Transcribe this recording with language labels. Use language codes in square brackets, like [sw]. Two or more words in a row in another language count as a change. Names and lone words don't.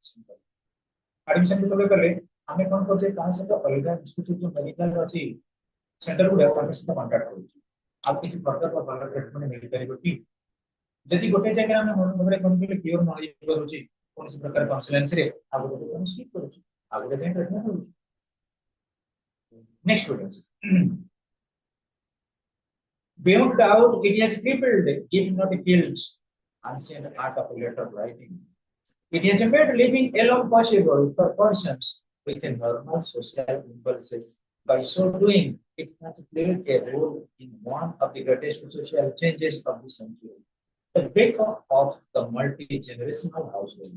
[or] ଆଡମିସନ ଯେତେବେଳେ କଲେ ଆମେ କଣ କରୁଛେ ତା ସହିତ ଅଲଗା ଇନଷ୍ଟିଚ୍ୟୁଟ ଯୋଉ ମେଡିକାଲ ଅଛି ସେଣ୍ଟର ଗୁଡା ତାଙ୍କ ସହିତ କଣ୍ଟାକ୍ଟ କରୁଛୁ ଆଉ କିଛି ପ୍ରକାର ଭଲ ଟ୍ରିଟମେଣ୍ଟ ମିଳିପାରିବ କି ଯଦି ଗୋଟେ ଜାଗାରେ ଆମେ ମନ ଭାବରେ କଣ କଲେ କ୍ଲିୟର ନ ହେଇପାରୁଛି କୌଣସି ପ୍ରକାର କନସଲେନ୍ସରେ ଆଉ ଗୋଟେ କଣ ସ୍କିପ୍ କରୁଛୁ ଆଉ ଗୋଟେ ପାଇଁ ଟ୍ରିଟମେଣ୍ଟ କରୁଛୁ [en] next students beyond doubt it has crippled if not killed ancient art of letter writing. It has made living alone possible for persons with a normal social impulses. By so doing, it has played a role in one of the greatest social changes of the century, the breakup of the multi-generational household.